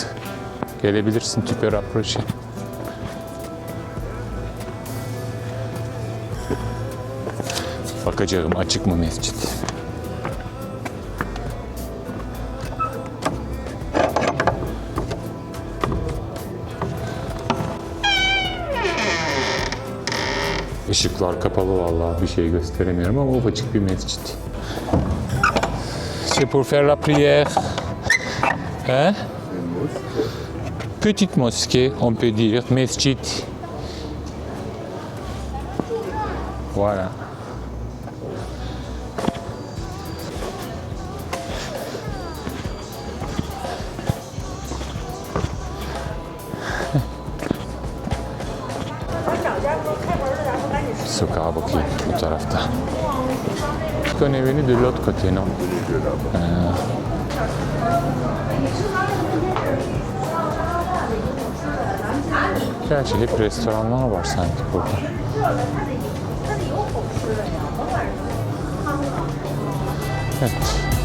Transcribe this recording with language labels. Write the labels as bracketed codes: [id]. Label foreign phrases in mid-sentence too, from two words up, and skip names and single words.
[tr] Gelebilirsin Tüper Approach'e. Bakacağım açık mı mescit. Işıklar kapalı vallahi bir şey gösteremiyorum ama ufacık bir mescit. [fr] C'est pour faire la prière. Hein? Petite mosquée, on peut dire, mescit. Voilà. [tr] Sokağa bakayım bu tarafta. [fr] On est venu de l'autre côté, non? [tr] Gerçi hep restoranlar var sanki burada. Evet.